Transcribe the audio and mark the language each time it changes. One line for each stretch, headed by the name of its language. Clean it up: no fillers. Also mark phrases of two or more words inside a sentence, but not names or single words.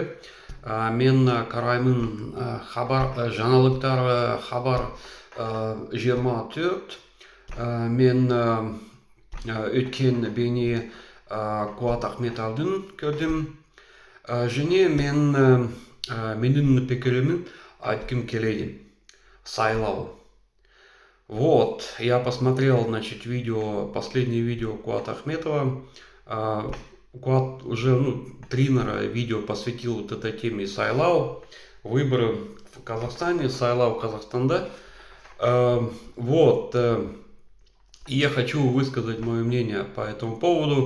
Kazakh: Мен қараймын хабар, жаңалықтар хабар 24. Мен өткен бейне Қуат Ахметовтың көрдім. Және менің пікірімін айтқым келеді. Сайлау.
Russian: Вот, я посмотрел, значит, последнее видео Куата Ахметова. Куат уже, 3 видео посвятил вот этой теме Сайлау, выборы в Казахстане,
Kazakh: Сайлау Казахстанда.
Russian: Вот, и я хочу высказать мое мнение по этому поводу.